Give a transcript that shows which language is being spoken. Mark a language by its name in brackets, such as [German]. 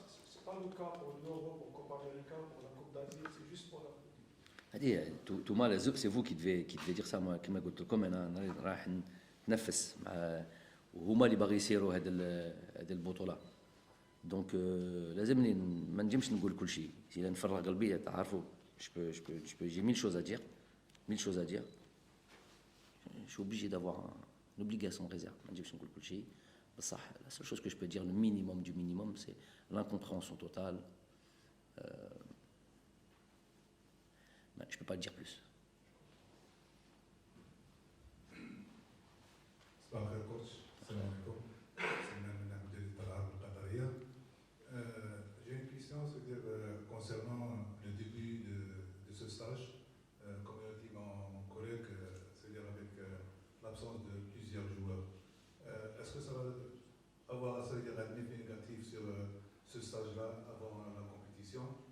[French] C'est pas le cas pour l'Europe, pour Copa América, pour la Coupe d'Asie, c'est juste pour la Coupe. c'est vous qui devez dire ça. moi [Arabic] كما قلت لكم انا راح نتنفس مع وهما اللي باغي يسيروا هذه البطوله. دونك لازمني ما نجمش نقول كل شيء. اذا نفرغ قلبي تعرفوا [French] je peux j'ai mille choses à dire. Je suis obligé d'avoir une obligation de réserve. [Arabic] ما نجمش نقول كل شيء. بصح [French] la seule chose que je peux dire, le minimum du minimum, c'est l'incompréhension totale. Je ne peux pas le dire plus. [Arabic] صباح الخير كوتش، السلام عليكم. سلمان من مديرية الألعاب القطرية. [French] J'ai une question, c'est-à-dire concernant le début de ce stage, comme l'a dit mon collègue, c'est-à-dire avec l'absence de plusieurs joueurs. Est-ce que ça va avoir un effet négatif sur ce stage-là avant la compétition?